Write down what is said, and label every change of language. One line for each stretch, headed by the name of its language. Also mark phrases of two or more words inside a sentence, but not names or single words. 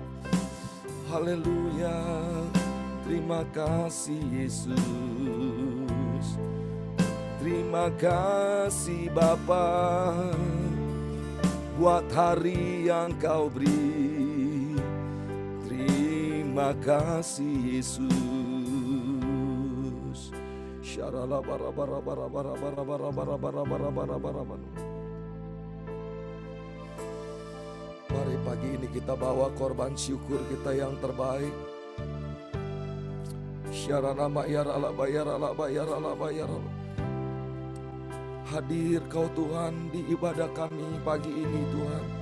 Indonesian: Haleluya. Terima kasih Yesus. Terima kasih Bapa buat hari yang Kau beri. Terima kasih Yesus. Syarala bara bara bara bara bara bara bara bara bara bara bara bara. Mari pagi ini kita bawa korban syukur kita yang terbaik. Syarana bayar ala bayar ala bayar ala bayar ala. Hadir Kau Tuhan di ibadah kami pagi ini Tuhan.